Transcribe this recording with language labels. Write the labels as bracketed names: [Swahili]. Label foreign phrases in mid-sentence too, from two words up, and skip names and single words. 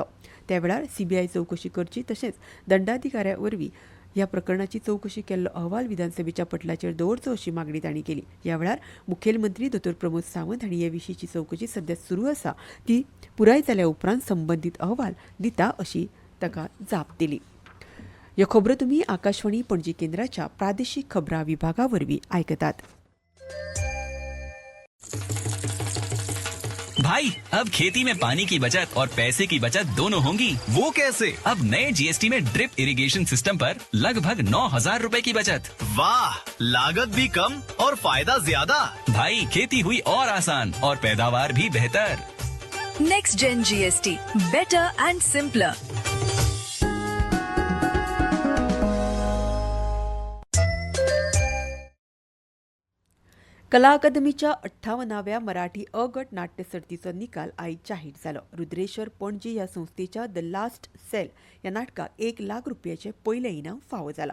[Konkani] त्या वेळार CBI चवकशी करची तशेंच दंडाधिकाऱ्या वरवीं ह्या प्रकरणाची चौकशी केल्लो अहवाल विधानसभेच्या पटलाचेर दवरचो अशी मागणी तांणी केली. ह्या वेळार मुखेलमंत्री दोतोर प्रमोद सावंत हांणी हे विशींची चौकशी सध्या सुरू आसा ती पुराय जाल्या उपरांत संबंदीत अहवाल दिता अशी ताका जाप दिली. ह्यो खबरो तुमी आकाशवाणी पणजी केंद्राच्या प्रादेशीक खबरां विभागा वरवीं आयकतात. [Hindi] भाई अब खेती में पानी की बचत और पैसे की बचत दोनों होंगी. वो कैसे? अब नए जीएसटी में [English] drip irrigation system [Hindi] पर लगभग 9,000 रुपए की बचत. वाह, लागत भी कम और फायदा ज्यादा. भाई खेती हुई और आसान और पैदावार भी बेहतर. [English] Next Gen GST, better and simpler. [Konkani] कला अकादमीच्या 58व्या मराठी अ गट नाट्य सर्तीचो निकाल आयज जाहीर जालो. रुद्रेश्वर पणजी ह्या संस्थेच्या द लास्ट सेल ह्या नाटकाक 1 लाख रुपयाचें पयलें इनाम फावो जालां.